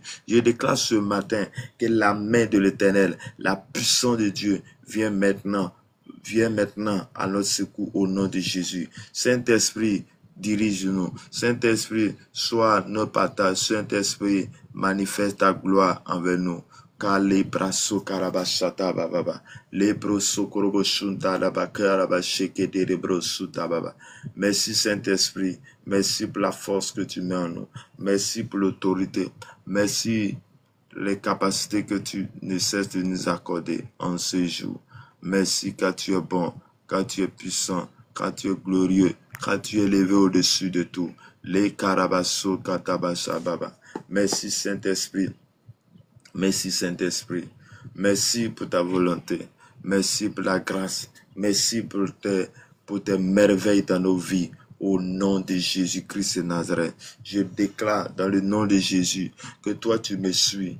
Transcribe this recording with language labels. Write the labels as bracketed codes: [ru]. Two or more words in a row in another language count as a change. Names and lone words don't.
[fr] Je déclare ce matin que la main de l'Éternel, la puissance de Dieu vient maintenant à notre secours au nom de Jésus. Saint-Esprit, dirige-nous. Saint-Esprit, sois notre partage. Saint-Esprit, manifeste ta gloire envers nous. Kale braso karabashata baba. Le broso koroboshunta daba karabasheke de brosuta baba. Merci Saint-Esprit. Merci pour la force que tu mets en nous. Merci pour l'autorité. Merci les capacités que tu ne cesses de nous accorder en ce jour. Merci car tu es bon, car tu es puissant, car tu es glorieux, car tu es élevé au-dessus de tout. Les karabaso katabasha baba. Merci Saint-Esprit. Merci Saint-Esprit. Merci pour ta volonté. Merci pour la grâce. Merci pour tes merveilles dans nos vies. Au nom de Jésus-Christ de Nazareth, je déclare dans le nom de Jésus que toi tu me suis.